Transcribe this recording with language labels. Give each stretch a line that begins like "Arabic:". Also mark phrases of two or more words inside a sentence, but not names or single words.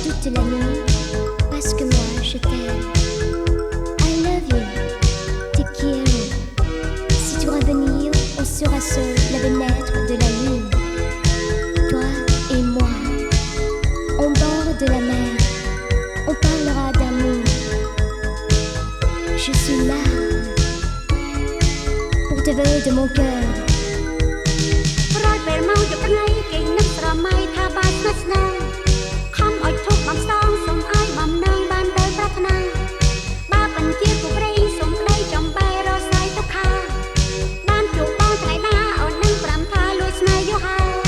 French: de la nuit, parce que moi je t'aime.
English: I love you,
Spanish: te quiero.
French: Si tu dois venir, on sera seul la fenêtre de la lune. Toi et moi, au bord de la mer, on parlera d'amour. Je suis là pour te veiller de mon cœur.
Khmer: រយពេលមកយកថ្ងៃគេនឹកស្រមៃថាបានស្និទ្ធស្នាលខំឲ្យធុកបំសងសូមឲ្យបំណងបានដោយប្រាថ្នាបើបញ្ជាគូព្រៃសូមក្តីចំបែរសាយទុក្ខាបានជួបបងថ្ងៃណាអូននឹងប្រាំថាលួចស្នេហ៍យូរហើយ